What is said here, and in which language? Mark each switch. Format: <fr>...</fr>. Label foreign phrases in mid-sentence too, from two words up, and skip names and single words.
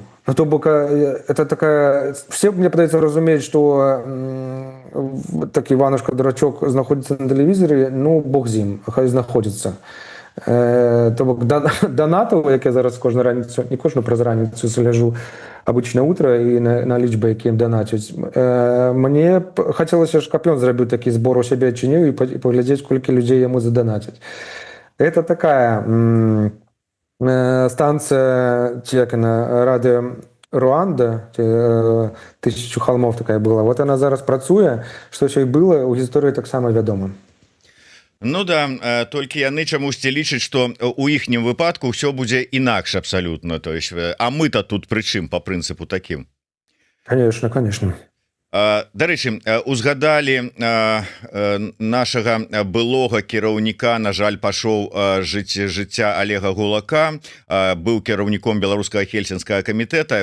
<be>Ну, то бок,</be> <ru>это такая...</ru> <be>Все, мне падаецца, разумеюць, што такі Іванушка-дурачок знаходзіцца на тэлевізоры, ну, бог з ім, хай знаходзіцца. То бок, донатаў, як я зараз кожную раніцу, не кожную праз раніцу заляжу,</be> <ru>обычное утро</ru> <be>і на лічбы, якія ім донацяць. Мне хацелася ж, каб ён зрабіў такі збор у сябе адчыніў і паглядзець, колькі людзей яму задонацяць.</be> <ru>Это такая...</ru> <be>станцыя, ці як яна, радыё Руанда, тысячу холмов такая была.</be> <ru>Вот она</ru> <be>зараз працуе, што ўсё і было ў гісторыі таксама вядома. Ну да, толькі яны чамусьці лічаць, што у іхнім выпадку ўсё будзе інакш абсалютна,</be> <ru>то есть</ru> <be>а мы-то тут прычым по прынцыпу такім.</be> <ru>Конечно, конечно.</ru> <be>Дарэчы, узгадалі нашага былога кіраўніка, на жаль, пашоў жыцця Олега Гулака, быў кіраўніком беларускага хельсінскага камітэта.</be>